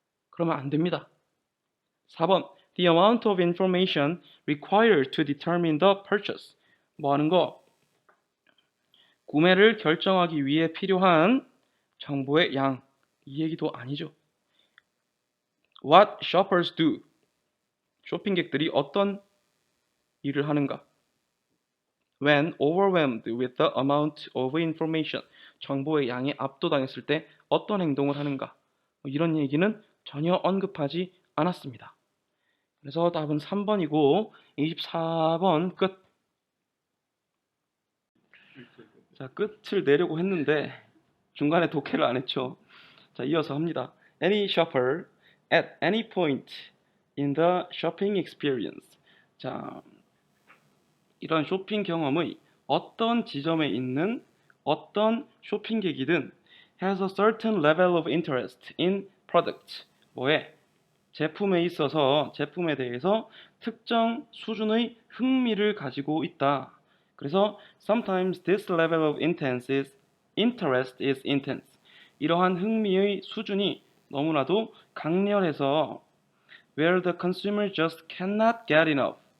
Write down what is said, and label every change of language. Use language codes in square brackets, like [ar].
[ko] 그러면 안 됩니다. [en] 4번 The amount of information required to determine the purchase. [ko] 뭐 하는 거? 구매를 결정하기 위해 필요한 정보의 양. 이 얘기도 아니죠. [en] What shoppers do. [ko] 쇼핑객들이 어떤 일을 하는가? [en] When overwhelmed with the amount of information. [ko] 정보의 양에 압도당했을 때 어떤 행동을 하는가? 이런 얘기는 전혀 언급하지 않았습니다. 그래서 답은 3번이고 24번 끝. 자, 끝을 내려고 했는데 중간에 독해를 안 했죠. 자, 이어서 합니다. [en] Any shopper at any point in the shopping experience. [ko] 자, 이런 쇼핑 경험의 어떤 지점에 있는 어떤 쇼핑객이든 [en] has a certain level of interest in product. [ko] 뭐에? 제품에 있어서 제품에 대해서 특정 수준의 흥미를 가지고 있다. 그래서 [en] sometimes this level of interest is intense. [ko] 이러한 흥미의 수준이 너무나도 강렬해서 [en] where the consumer just cannot get enough.